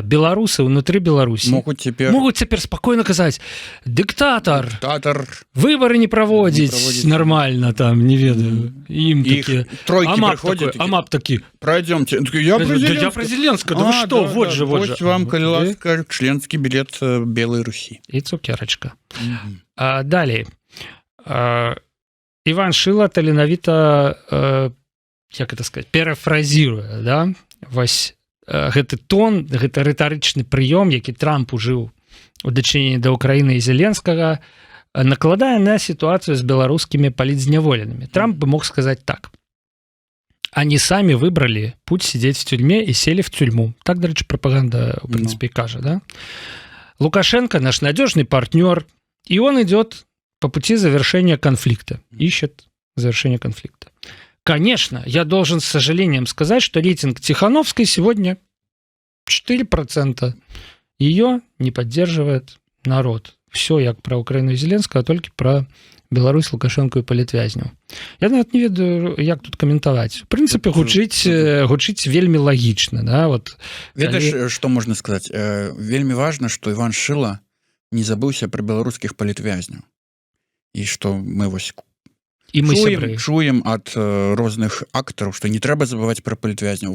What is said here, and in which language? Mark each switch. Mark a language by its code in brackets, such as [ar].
[ru] Беларусы внутри Беларуси могут теперь спокойно казать: диктатор, выборы не проводить нормально, там, [be] не ведаю. [ru] Им такие тройки приходят, АМАП такие: пройдемте. Я про Зеленского. Да вы что, вот же. Вот вам, коли ласка, членский билет Белой Руси. И цукерочка. Далее. [be] Иван Шила таленавіта, як [ru] это сказать, парафразируя, да, [be] вось гэты тон, гэта рытарычны прыём, які Трамп ужыў у дачыненні да Ўкраіны і Зеленскага, накладае на сітуацыю з беларускімі палітзняволенымі. [ru] Трамп бы мог сказаць так: они сами выбрали путь сидеть в тюрьме и сели в тюрьму. [be] Так, дарэчы, прапаганда, [ru] в принципе, [be] кажа, [ru] да? Лукашенко наш надежный партнер, и он идет по пути завершения конфликта, ищет завершение конфликта. Конечно, я должен с сожалением сказать, что рейтинг Тихановской сегодня 4%. Ее не поддерживает народ. Все як про Украину и Зеленского, а только про Беларусь, Лукашенко и палітвязню. [be] Я нават не ведаю, як тут каментаваць. [ru] В принципе, [be] гучыць вельмі лагічна. [ru] Да? Вот, [be] ведаеш, што можна сказаць? Вельмі важна, што Іван Шыла не забыўся пра беларускіх палітвязняў. І што мы вось чуем ад розных актараў, што не трэба забываць пра палітвязняў.